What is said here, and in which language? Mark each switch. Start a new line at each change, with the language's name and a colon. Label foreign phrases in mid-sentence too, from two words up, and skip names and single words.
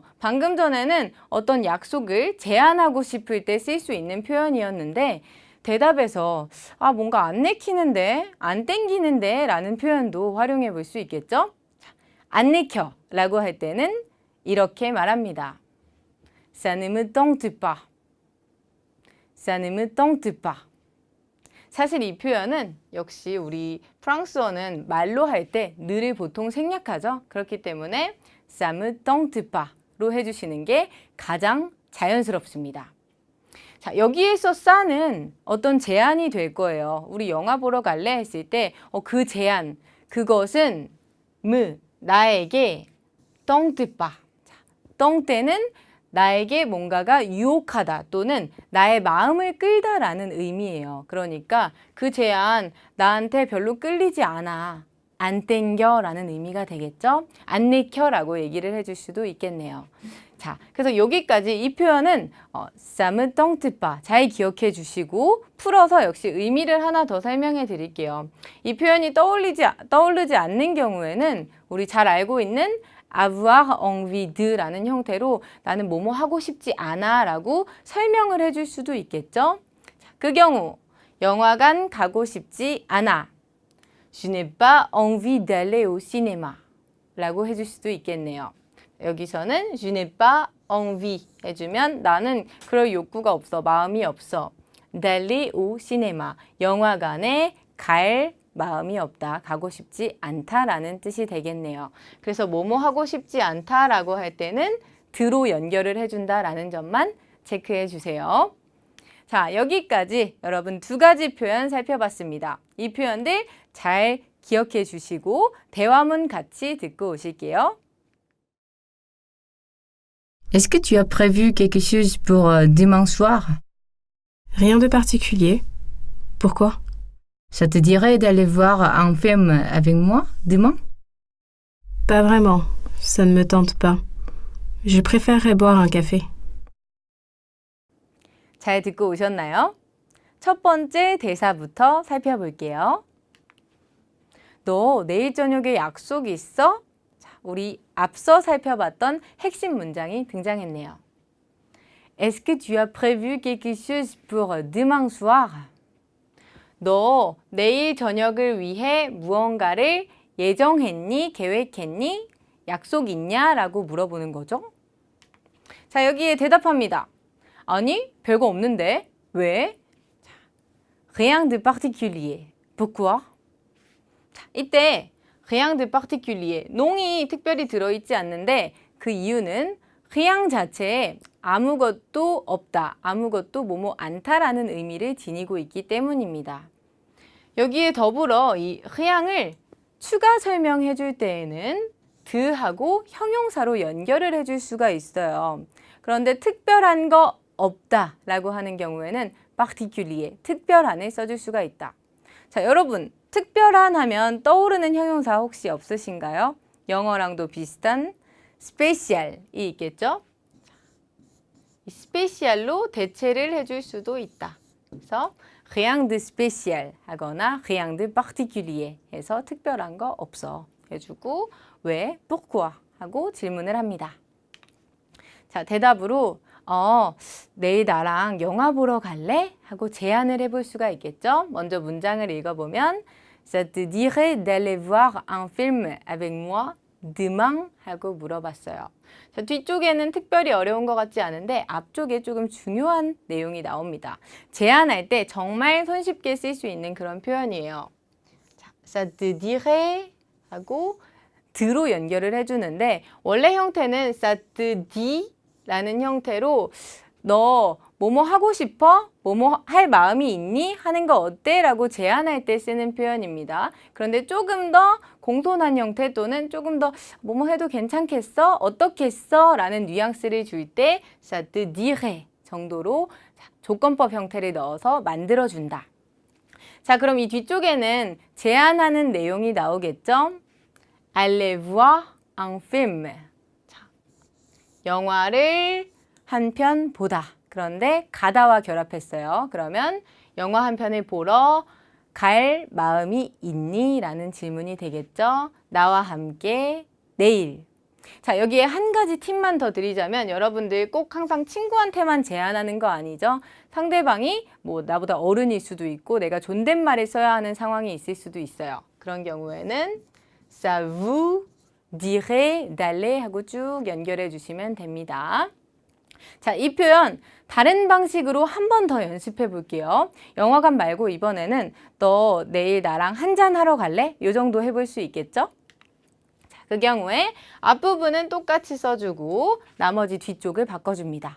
Korean: 방금 전에는 어떤 약속을 제안하고 싶을 때 쓸 수 있는 표현이었는데 대답에서 뭔가 안 내키는데, 안 땡기는데 라는 표현도 활용해 볼 수 있겠죠? 안 내켜 라고 할 때는 이렇게 말합니다.
French: Ça ne me tente pas. Ça ne me tente pas.
Korean: 사실 이 표현은 역시 우리 프랑스어는 말로 할 때 늘을 보통 생략하죠. 그렇기 때문에
French: ça me tente pas
Korean: 로 해주시는 게 가장 자연스럽습니다. 자, 여기에서 싸는 어떤 제한이 될 거예요. 우리 영화 보러 갈래? 했을 때 그 제한, 그것은 나에게
French: tente pas.
Korean: tенte는 나에게 뭔가가 유혹하다 또는 나의 마음을 끌다라는 의미예요. 그러니까 그 제안 나한테 별로 끌리지 않아. 안 땡겨라는 의미가 되겠죠? 안 내켜라고 얘기를 해줄 수도 있겠네요. 자, 그래서 여기까지 이 표현은
French: ça me tente pas
Korean: 잘 기억해 주시고 풀어서 역시 의미를 하나 더 설명해 드릴게요. 이 표현이 떠오르지 않는 경우에는 우리 잘 알고 있는
French: avoir envie de
Korean: 라는 형태로 나는 뭐뭐 하고 싶지 않아 라고 설명을 해줄 수도 있겠죠. 자, 그 경우 영화관 가고 싶지 않아.
French: Je n'ai pas envie d'aller au cinéma
Korean: 라고 해줄 수도 있겠네요. 여기서는
French: je n'ai pas envie
Korean: 해주면 나는 그럴 욕구가 없어, 마음이 없어.
French: d'aller au cinéma
Korean: 영화관에 갈 마음이 없다, 가고 싶지 않다라는 뜻이 되겠네요. 그래서 뭐뭐 하고 싶지 않다라고 할 때는 드로 연결을 해준다라는 점만 체크해 주세요. 자, 여기까지 여러분 두 가지 표현 살펴봤습니다. 이 표현들 잘 기억해 주시고 대화문 같이 듣고 오실게요.
French: Est-ce que tu as prévu quelque chose pour demain soir? Rien de particulier. Pourquoi? Ça te dirait d'aller voir un film avec moi demain? Pas vraiment. Ça ne me tente pas. Je préférerais boire un café.
Korean: 잘 듣고 오셨나요? 첫 번째 대사부터 살펴볼게요. 너 내일 저녁에 약속 있어? 자, 우리 앞서 살펴봤던 핵심 문장이 등장했네요.
French: Est-ce que tu as prévu quelque chose pour demain soir?
Korean: 너 내일 저녁을 위해 무언가를 예정했니? 계획했니? 약속 있냐? 라고 물어보는 거죠. 자, 여기에 대답합니다. 아니, 별거 없는데. 왜? 자,
French: rien de particulier. Pourquoi?
Korean: 자, 이때
French: rien de particulier,
Korean: 농이 특별히 들어있지 않는데 그 이유는 rien 자체에 아무것도 없다, 아무것도 뭐뭐 않다라는 의미를 지니고 있기 때문입니다. 여기에 더불어 이 rien을 추가 설명해 줄 때에는 드하고 형용사로 연결을 해줄 수가 있어요. 그런데 특별한 거 없다라고 하는 경우에는 particulier, 특별한을 써줄 수가 있다. 자, 여러분 특별한 하면 떠오르는 형용사 혹시 없으신가요? 영어랑도 비슷한 special이 있겠죠? 이 special로 대체를 해줄 수도 있다. 그래서
French: rien de spécial
Korean: 하거나
French: rien de particulier
Korean: 해서 특별한 거 없어 해주고 왜? pourquoi? 하고 질문을 합니다. 자, 대답으로 내일 나랑 영화 보러 갈래? 하고 제안을 해볼 수가 있겠죠? 먼저 문장을 읽어보면
French: Ça te dirait d'aller voir un film avec moi demain?
Korean: 하고 물어봤어요. 자, 뒤쪽에는 특별히 어려운 것 같지 않은데 앞쪽에 조금 중요한 내용이 나옵니다. 제안할 때 정말 손쉽게 쓸 수 있는 그런 표현이에요. 자,
French: Ça te dirait
Korean: 하고 드로 연결을 해주는데 원래 형태는
French: ça te dit
Korean: 라는 형태로 너 뭐뭐 하고 싶어? 뭐뭐 할 마음이 있니? 하는 거 어때? 라고 제안할 때 쓰는 표현입니다. 그런데 조금 더 공손한 형태 또는 조금 더 뭐뭐 해도 괜찮겠어? 어떻겠어? 라는 뉘앙스를 줄 때
French: ça te dirait
Korean: 정도로 조건법 형태를 넣어서 만들어준다. 자, 그럼 이 뒤쪽에는 제안하는 내용이 나오겠죠?
French: Aller voir un film.
Korean: 영화를 한 편 보다. 그런데 가다와 결합했어요. 그러면 영화 한 편을 보러 갈 마음이 있니? 라는 질문이 되겠죠. 나와 함께 내일. 자, 여기에 한 가지 팁만 더 드리자면 여러분들 꼭 항상 친구한테만 제안하는 거 아니죠? 상대방이 뭐 나보다 어른일 수도 있고 내가 존댓말을 써야 하는 상황이 있을 수도 있어요. 그런 경우에는
French: ça vous dirait d'aller
Korean: 하고 쭉 연결해 주시면 됩니다. 자, 이 표현 다른 방식으로 한 번 더 연습해 볼게요. 영화관 말고 이번에는 너 내일 나랑 한잔 하러 갈래? 이 정도 해볼 수 있겠죠? 자, 그 경우에 앞부분은 똑같이 써주고 나머지 뒤쪽을 바꿔줍니다.